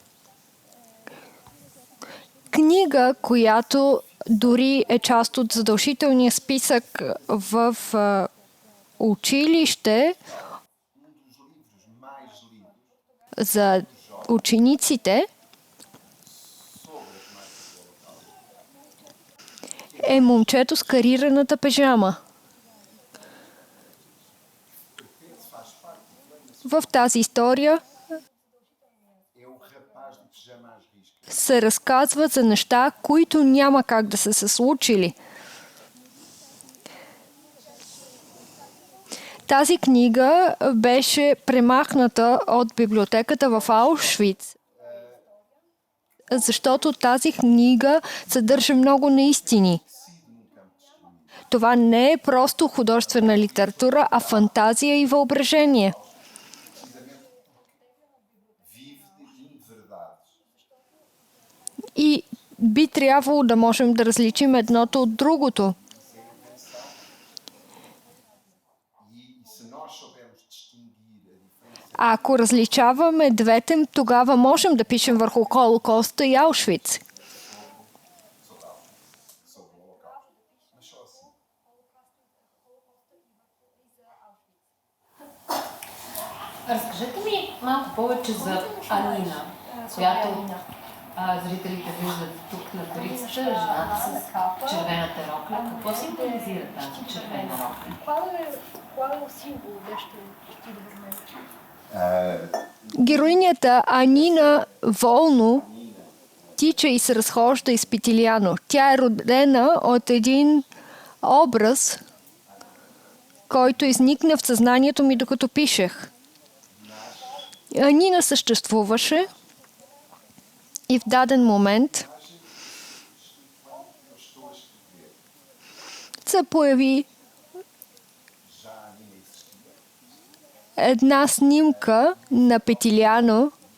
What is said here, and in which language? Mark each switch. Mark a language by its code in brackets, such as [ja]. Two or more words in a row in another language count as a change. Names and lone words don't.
[bg] книга, която дори е част от задължителния списък в училище за учениците, е момчето с карираната пижама. В тази история [pt] É o rapaz de pijama às riscas. [bg] се разказва за неща, които няма как да са се случили. Тази книга беше премахната от библиотеката в Аушвиц, защото тази книга съдържа много неистини. Това не е просто художествена литература, а фантазия и въображение. [pt] Vive de inverdades. [bg] И би трябвало да можем да различим едното от другото. [pt] E se nós soubermos distinguir a diferença [bg] А ако различаваме двете, тогава можем да пишем върху Холокоста и Аушвиц. [pt] sobre o Holocausto, mas só assim. [bg] Разкажете ми малко повече за Анина, която зрителите виждат тук на корицата, жената с червената рокля. Какво символизира тази червена рокля? [pt] Qual é o símbolo deste vestido vermelho? [bg] Героинята Анина волно тича и се разхожда из Питилиано. Тя е родена от един образ, който изникна в съзнанието ми, докато пишех. Анина съществуваше и в даден момент се появи една снимка на Питилиано.